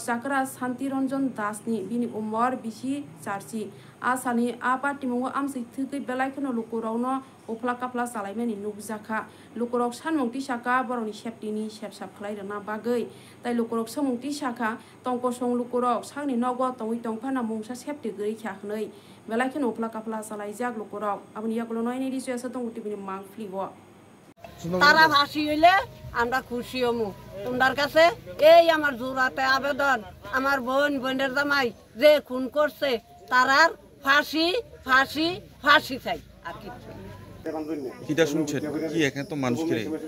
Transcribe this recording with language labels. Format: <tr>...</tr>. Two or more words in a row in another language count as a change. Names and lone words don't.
<trp>chakra Shanti Ranjan Das ni bini umar bisi charchi asani a party mungo amsai thukai belai khono lukurok no upla kapla salaimani nugjaka lukurok sanmungti saka boroni safety ni sepsap khlai rana bagai tai lukurok samungti saka tongko song lukurok sangni nogo tongwi tongphana mungsa safety gri khakhnai belai khono upla kapla salaijak lukurok aboni yaklo noini ri soya satong utibini mangflibo</trp> <bn>তারা ফাঁসি হইলে আমরা খুশি হমু তোমার কাছে এই আমার জোরাতে আবেদন আমার বোনের জামাই যে খুন করছে তারার ফাঁসি ফাঁসি ফাঁসি চাই আর কিছু কিটা শুনছেন কি এখানে তো মানুষ করে</bn>